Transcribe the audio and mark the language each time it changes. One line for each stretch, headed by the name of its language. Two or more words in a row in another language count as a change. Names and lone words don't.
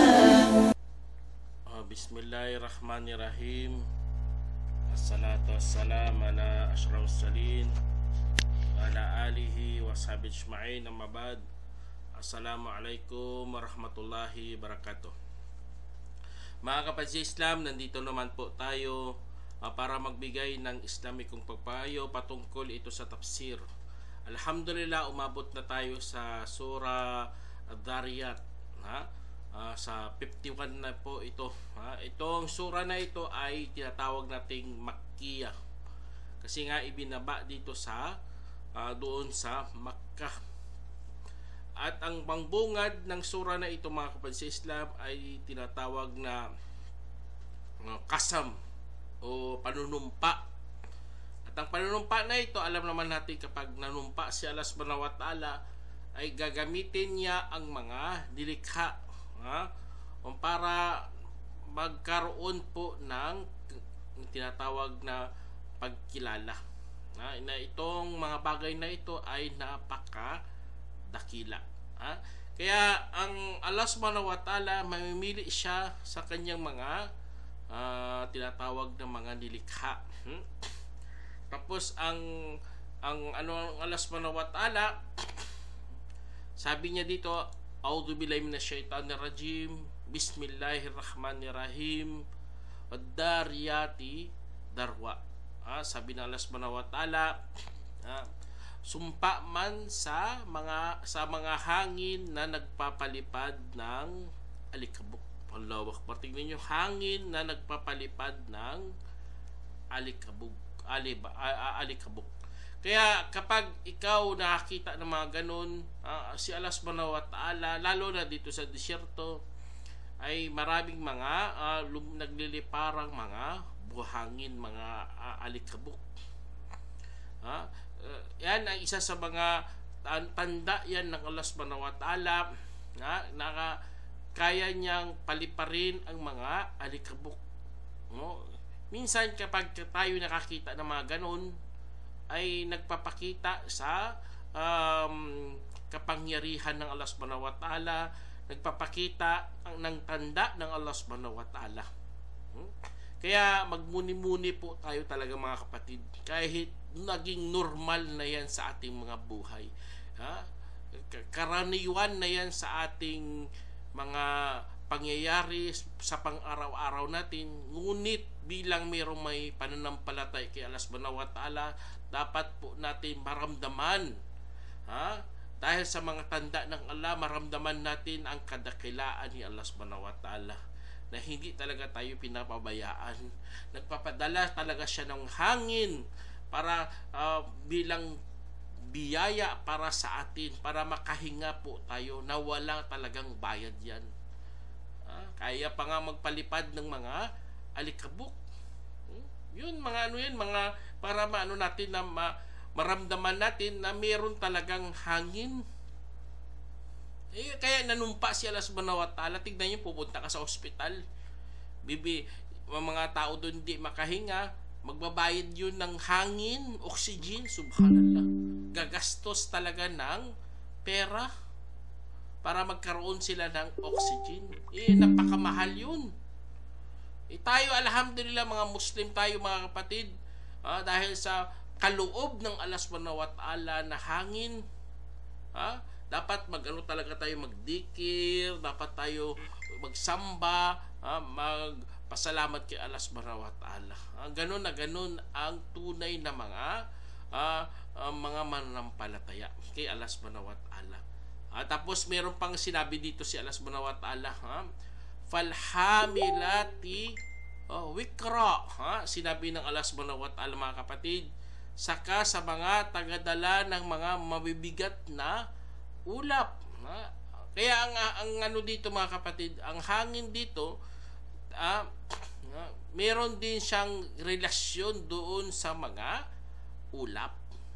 Arabic: بسم الله الرحمن الرحيم. والصلاة والسلام على أشرف المرسلين وعلى آله وصحبه أجمعين أما بعد. السلام عليكم ورحمة الله وبركاته.
Filipino: Mga kapatid sa Islam, nandito naman po tayo para magbigay ng Islamikong pagpayo patungkol ito sa tafsir. Alhamdulillah, umabot na tayo sa Surah Ad-Dhariyat, sa 51 na po ito. Itong sura na ito ay tinatawag nating Makkiyah kasi nga ibinaba dito sa doon sa Makkah. At ang pangbungad ng sura na ito, mga kapatid sa Islam, ay tinatawag na kasam o panunumpa. At ang panunumpa na ito, alam naman natin, kapag nanumpa si
Arabic: الله سبحانه وتعالى,
Filipino: ay gagamitin niya ang mga nilikha para magkaroon po ng tinatawag na pagkilala na itong mga bagay na ito ay napakadakila. Kaya ang
Arabic: الله سبحانه وتعالى,
Filipino: mamimili siya sa kanyang mga tinatawag na mga nilikha. Tapos ang
Arabic: الله سبحانه وتعالى,
Filipino: sabi niya dito,
Arabic: أعوذ بالله من الشيطان الرجيم. بسم الله الرحمن الرحيم. والذاريات ذروا.
Filipino: Sabi ng
Arabic: الله سبحانه وتعالى,
Filipino: sumpa man sa mga hangin na nagpapalipad ng alikabok.
Arabic: الله أكبر.
Filipino: Tingnan niyo, hangin na nagpapalipad ng alikabok. Kaya kapag ikaw nakakita ng mga ganun, si
Arabic: الله سبحانه وتعالى,
Filipino: lalo na dito sa disyerto, ay maraming mga nagliliparang mga buhangin, mga alikabok. Yan ang isa sa mga tanda yan ng
Arabic: الله سبحانه وتعالى,
Filipino: na kaya niyang paliparin ang mga alikabok. Minsan kapag tayo nakakita ng mga ganun, ay nagpapakita sa kapangyarihan ng
Arabic: الله سبحانه وتعالى,
Filipino: nagpapakita ng tanda ng
Arabic: الله سبحانه وتعالى.
Filipino: Kaya magmuni-muni po tayo talaga, mga kapatid, kahit naging normal na yan sa ating mga buhay, karaniwan na yan sa ating mga pangyayari sa pang-araw-araw natin, ngunit bilang mayroong may pananampalataya kay
Arabic: الله سبحانه وتعالى,
Filipino: dapat po natin maramdaman, dahil sa mga tanda ng Allah, maramdaman natin ang kadakilaan ni
Arabic: الله سبحانه وتعالى,
Filipino: na hindi talaga tayo pinapabayaan. Nagpapadala talaga siya ng hangin para bilang biyaya para sa atin, para makahinga po tayo na wala talagang bayad yan. Kaya pa nga magpalipad ng mga alikabok. Yun, mga para natin na maramdaman natin na meron talagang hangin. Kaya nanumpa si
Arabic: الله سبحانه وتعالى.
Filipino: Tignan niyo, pupunta ka sa ospital, mga tao doon hindi makahinga, magbabayad yun ng hangin, oxygen, subhanallah. Gagastos talaga ng pera para magkaroon sila ng oxygen. Napakamahal yun. Tayo, alhamdulillah, mga Muslim tayo, mga kapatid, dahil sa kaloob ng
Arabic: الله سبحانه وتعالى
Filipino: na hangin, dapat talaga tayo magdikir, dapat tayo magsamba, magpasalamat kay
Arabic: الله سبحانه وتعالى.
Filipino: Ganun na ganun ang tunay na mga mananampalataya kay
Arabic: الله سبحانه وتعالى.
Filipino: Tapos meron pang sinabi dito si
Arabic: الله سبحانه وتعالى, فالحاملات وقرا.
Filipino: Sinabi ng
Arabic: الله سبحانه وتعالى,
Filipino: mga kapatid, saka sa mga tagadala ng mga mabibigat na ulap. Kaya ang dito, mga kapatid, ang hangin dito, meron din siyang relasyon doon sa mga ulap.